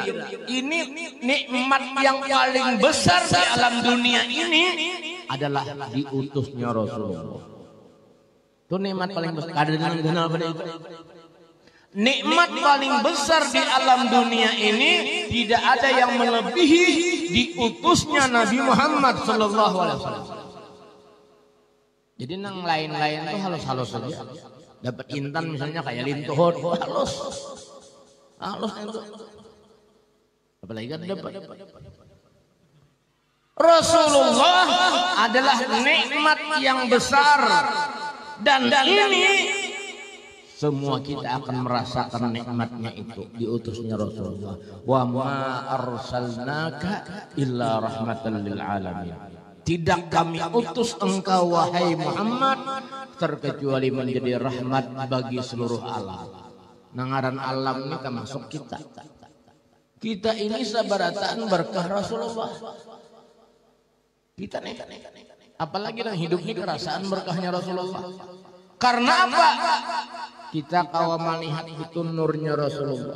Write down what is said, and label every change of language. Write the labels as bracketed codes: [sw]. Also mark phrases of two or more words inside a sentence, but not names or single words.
[id] Ini nikmat yang paling besar di alam dunia ini adalah diutusnya Rasulullah. Itu nikmat paling besar. Kadang-kadang pada itu. Nikmat paling besar di alam dunia ini tidak ada yang melebihi diutusnya Nabi Muhammad [ar] sallallahu alaihi wasallam. [bjn] Jadi nang lain-lain tuh halus-halus saja. Dapat intan misalnya kayak lintuhon, halus. Halus itu. Apalagi kan dapat. [id] Rasulullah adalah nikmat yang besar, dan ini semua kita akan merasakan nikmatnya itu, diutusnya Rasulullah. [ar] Wa ma arsalnaka illa rahmatan lil alamin. [id] Tidak kami utus engkau wahai Muhammad terkecuali menjadi rahmat bagi seluruh alam. [bjn] Nangaran alam ini termasuk kita. Kita ini sabarataan berkah Rasulullah. Kita nih, apalagi yang hidup ini kerasaan berkahnya Rasulullah. [id] Karena apa? [bjn] Kita kawa melihat itu nurnya Rasulullah.